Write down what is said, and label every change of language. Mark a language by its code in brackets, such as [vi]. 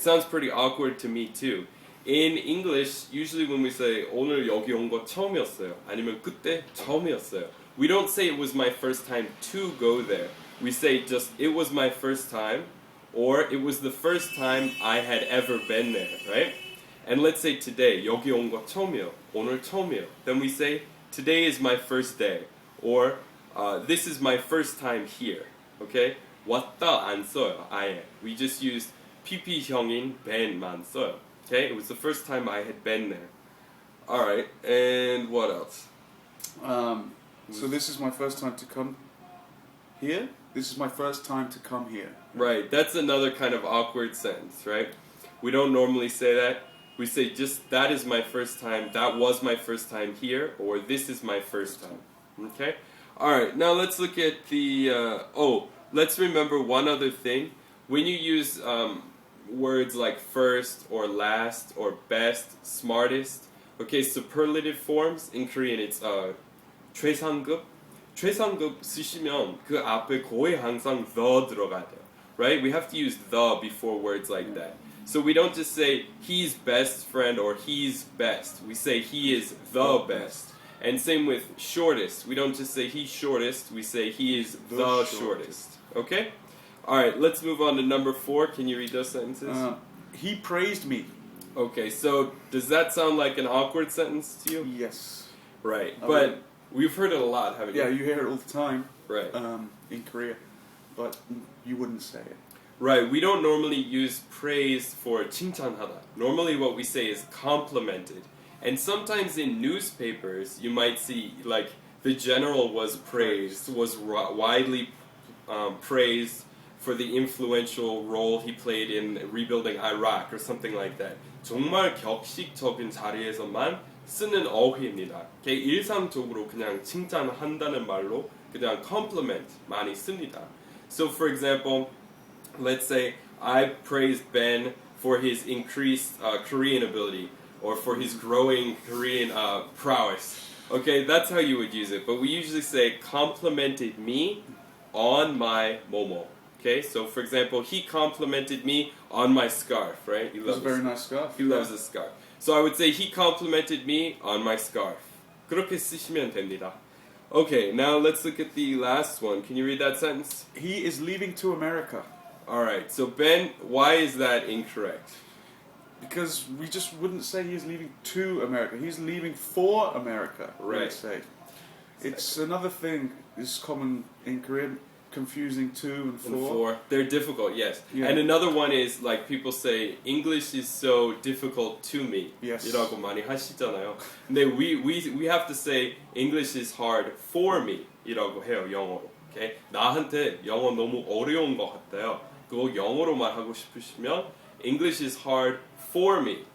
[en] Sounds pretty awkward to me too. In English, usually when we say [ko] 오늘 여기 온 거 처음이었어요, 아니면 그때 처음이었어요, [en] we don't say it was my first time to go there. We say just it was my first time, or it was the first time I had ever been there, right? And let's say today, [ko] 여기 온 거 처음이요, 오늘 처음이요. [en] Then we say today is my first day, or this is my first time here. [ko] Okay? 왔다 안 써요, 아예. [en] We just used PP형인 ben만 써요. Okay? It was the first time I had been there. Alright, and what else? So this is my first time to come here? This is my first time to come here. Right, that's another kind of awkward sentence, right? We don't normally say that. We say just, that is my first time, that was my first time here, or this is my first time. Okay? Alright, now let's look at the, let's remember one other thing. When you use words like first, or last, or best, smartest, okay, superlative forms, in Korean it's 최상급. [ko] 최상급 쓰시면 그 앞에 거의 항상 the 들어가야 돼요. [en] Right? We have to use the before words like that. So we don't just say he's best friend or he's best. We say he is the best. And same with shortest. We don't just say he's shortest. We say he is the shortest. Okay? Alright, let's move on to number 4. Can you read those sentences? He praised me. Okay, so does that sound like an awkward sentence to you? Yes. Right, but we've heard it a lot, haven't you? Yeah, you hear it all the time. Right. In Korea. But you wouldn't say it. Right, we don't normally use praise for 칭찬하다. Normally what we say is complimented. And sometimes in newspapers, you might see, like, the general was praised, was widely praised for the influential role he played in rebuilding Iraq or something like that. [ko] 정말 격식적인 자리에서만 쓰는 어휘입니다. 일상적으로 그냥 칭찬한다는 말로 그냥 compliment 많이 씁니다. [en] So for example, let's say I praised Ben for his increased Korean ability or for his growing Korean prowess. Okay, that's how you would use it. But we usually say complimented me on my momo. Okay, so for example, he complimented me on my scarf, right? He It's a very nice scarf. He loves his scarf. So I would say he complimented me on my scarf. [ko] 그렇게 쓰시면 됩니다. [en] Okay, now let's look at the last one. Can you read that sentence? He is leaving to America. Alright, so Ben, why is that incorrect? Because we just wouldn't say he's leaving to America. He's leaving for America. Right. We'd say. It's another thing is common in Korean, confusing to and for. They're difficult, yes. Yeah. And another one is like people say English is so difficult to me. Yes. [ko] 이라고 많이 하시잖아요. [en] 근데 we have to say English is hard for me. [ko] 이라고 해요, 영어로. Okay? 나한테 영어 너무 어려운 것 같아요. 그거 영어로 말하고 싶으시면 [en] English is hard for me.